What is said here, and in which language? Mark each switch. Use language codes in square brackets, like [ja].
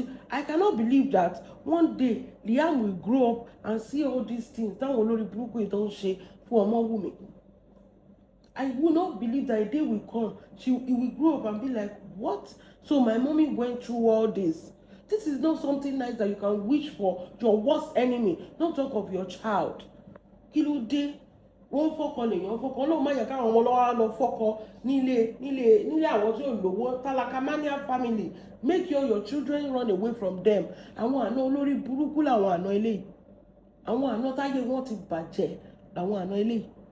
[en] I cannot believe that one day Liam will grow up and see all these things. [yo] Táwọn olórí burúkú yìí tó ń ṣe fún ọmọ Wunmi. [en] I will not believe that a day will come. He will grow up and be like, what? So my mommy went through all this. This is not something nice that you can wish for your worst enemy. Don't talk of your child. [yo] Kilode, wọ́n fọ́kọ lèèyàn fọ́kọ náà má yẹ káwọn ọmọ lọ́wọ́ lọ fọ́kọ nílé àwọn tí ò lówó tálákàmánìà family. [en] Make sure your children run away from them. [yo] Àwọn àna olórí burúkú làwọn àna eléyìí. Àwọn àna táyé wọn ti bàjẹ́ làwọn àna eléyìí.